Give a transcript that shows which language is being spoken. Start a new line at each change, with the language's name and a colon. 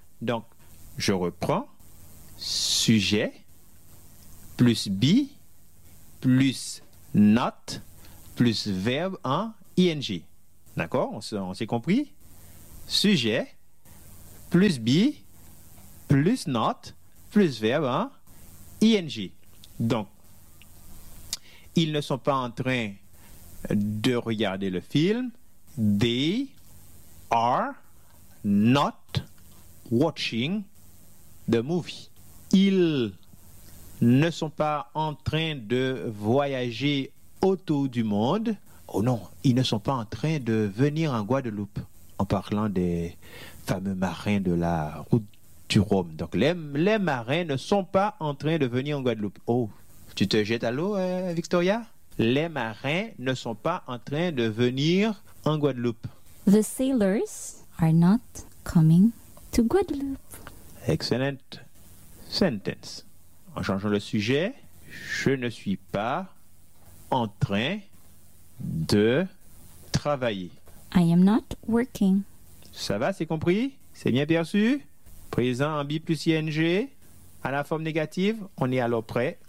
French: Donc, je reprends. Sujet plus be plus not plus verbe en ing. D'accord? On s'est compris? Sujet plus be plus not plus verbe en ing. Donc, ils ne sont pas en train de regarder le film.
English: They are not watching the movie.
French: Ils ne sont pas en train de voyager autour du monde. Oh non, ils ne sont pas en train de venir en Guadeloupe en parlant des fameux marins de la route du Rhum. Donc, les marins ne sont pas en train de venir en Guadeloupe. Oh, tu te jettes à l'eau, Victoria? Les marins ne sont pas en train de venir en Guadeloupe.
English: The sailors are not coming to Guadeloupe. Excellent sentence.
French: En changeant le sujet, je ne suis pas en train de travailler.
English: I am not working.
French: Ça va, c'est compris? C'est bien perçu? Présent en bi plus ing, à la forme négative, on est alors prêt